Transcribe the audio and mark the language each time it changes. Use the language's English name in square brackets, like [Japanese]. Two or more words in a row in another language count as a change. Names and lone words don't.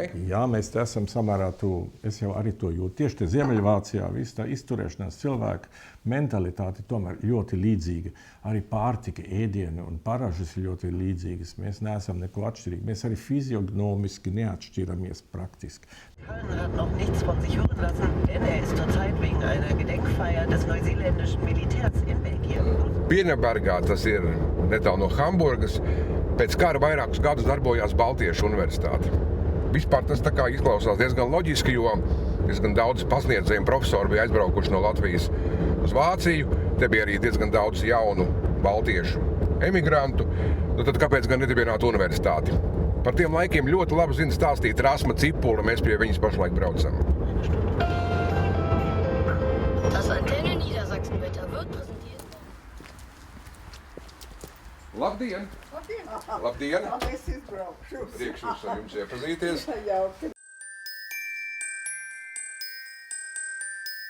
[Latvian] Jā, mēs te esam samērā tuvu. Es jau arī to jūtu. Tieši te Ziemeļvācijā viss tā izturēšanās cilvēka mentalitāte tomēr ļoti līdzīga. Arī pārtika, ēdieni un paražas ir ļoti līdzīgas. Mēs neesam neko atšķirīgi. Mēs arī fiziognomiski neatšķiramies praktiski. [German] Köln hat noch nichts von sich hören lassen, denn ist zurzeit wegen einer Gedenkfeier des neuseeländischen Militärs in Belgien. [Latvian] Pieņabergā, tas ir netālu no Hamburgas, pēc kara vairākus gadus darbojās Baltiešu universitāte. Vispār tas tā kā izklausās diezgan loģiski, jo diezgan daudz pasniedzēju profesori bija aizbraukuši no Latvijas uz Vāciju. Te bija arī diezgan daudz jaunu baltiešu emigrantu. Tad kāpēc gan nedibināt universitāti? Par tiem laikiem ļoti labi zina stāstīt Rasma Cipula, mēs pie viņas pašlaik braucam. [German] Das Antenne Niedersachsenwetter wird präsentiert. [Latvian] Labdien! Labdien! Es izbraukšu. Priekšos ar jums iepazīties. Jauki.